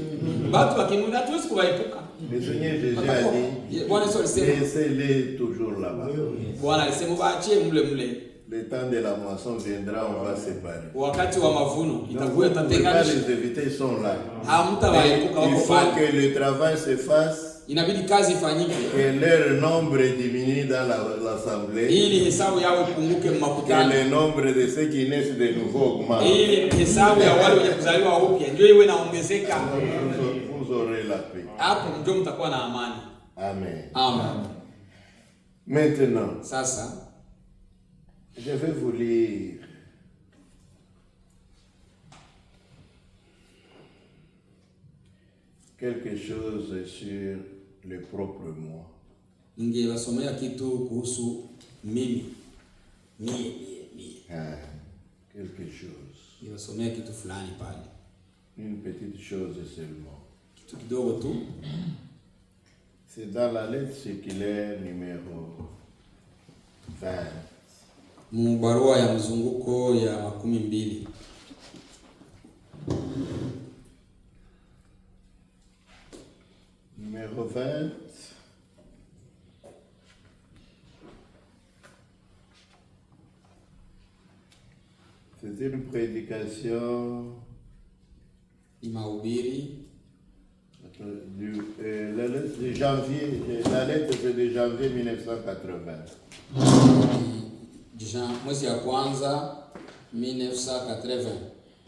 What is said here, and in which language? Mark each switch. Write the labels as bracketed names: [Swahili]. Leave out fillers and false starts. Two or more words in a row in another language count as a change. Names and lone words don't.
[Swahili] Watu wakinuna tuwezi kuwaepuka. [French] Le Seigneur Jésus a dit, [Swahili] Bwana Yesu alisema, [French] laissez-les toujours là-bas. [Swahili] Bwana alisema waachie mle mle. [French] Le temps de la moisson viendra, on va séparer. [Swahili] Wakati wa mavuno [French] Donc, [Swahili] itakuwa [French] vous ne pouvez pas [Swahili] itatenganisha. [French] les éviter, ils sont là. [Swahili] Hamtawaepuka [French] Il [Swahili] wako [French] faut [Swahili] pale. [French] que le travail se fasse, [Swahili] Inabidi kazi ifanyike [French] que leur nombre diminue dans l'assemblée, [Swahili] ili hesabu yao ipunguke [French] que [Swahili] makutano, [French] le nombre de ceux qui naissent de nouveau augmente. [Swahili] ili hesabu ya wale wenye kuzaliwa upya ndio iwe naongezeka. [French] Vous aurez la paix. [Swahili] Hapo ndio mtakuwa na amani. Amen. Amen. [French] Maintenant, [Swahili] Sasa [French] je vais vous lire quelque chose sur le propre moi. [Swahili] ningewasomea kitu kuhusu mimi. Mie. [French] Quelque chose. [Swahili] Ningewasomea kitu fulani pale. [French] Une petite chose seulement. [Swahili] Kitu kidogo tu. [French] C'est dans la lettre circulaire numéro 20. [Swahili] Mubarua ya mzunguko ya 12. [French] Numéro 20. C'est une prédication [Swahili] Mahubiri [French] la lettre de janvier, la lettre c'est de janvier 1980. [Swahili] mwezi ya kwanza 1980.